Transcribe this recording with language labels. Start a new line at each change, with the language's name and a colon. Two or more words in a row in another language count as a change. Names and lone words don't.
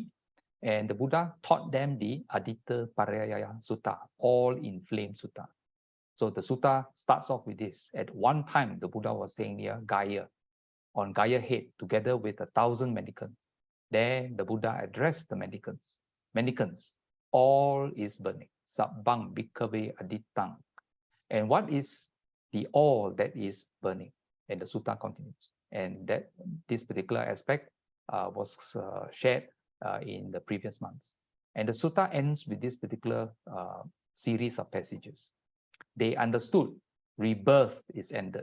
English: And the Buddha taught them the Adita Parayaya Sutta, all in flame Sutta. So the Sutta starts off with this. At one time, the Buddha was staying near Gaya, on Gaya head, together with 1,000 mendicants. There, the Buddha addressed the mendicants. Mendicants, all is burning.
Pali: Sabbang bhikkhave aditang.
English: And what is the all that is burning? And the Sutta continues. And that this particular aspect was shared in the previous months. And the Sutta ends with this particular series of passages. They understood rebirth is ended.